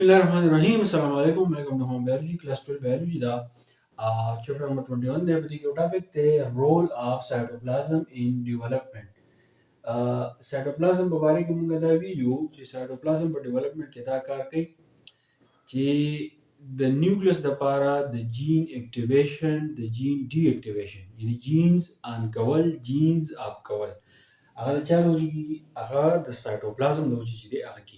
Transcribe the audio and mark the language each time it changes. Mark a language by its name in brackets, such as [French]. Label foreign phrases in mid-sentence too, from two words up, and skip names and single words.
[Arabic] Bismillahirrahmanirrahim. السلام عليكم. [English] Welcome to Home Biology, Class 12 Biology da. Chapter number 21 there particular topic the role of cytoplasm in development. [Pashto] Cytoplasm په باره کې موږ دا ویلو چې cytoplasm په development کې دا کار کوي چې د نیوکلیس د لپاره د [English] gene activation [Pashto] د [English] gene deactivation [Pashto] یعنی [English] genes on [Pashto] کول [English] genes up [Pashto] کول هغه چا د وجې هغه د سایټوپلازم د وجې چې دی هغه کیږي.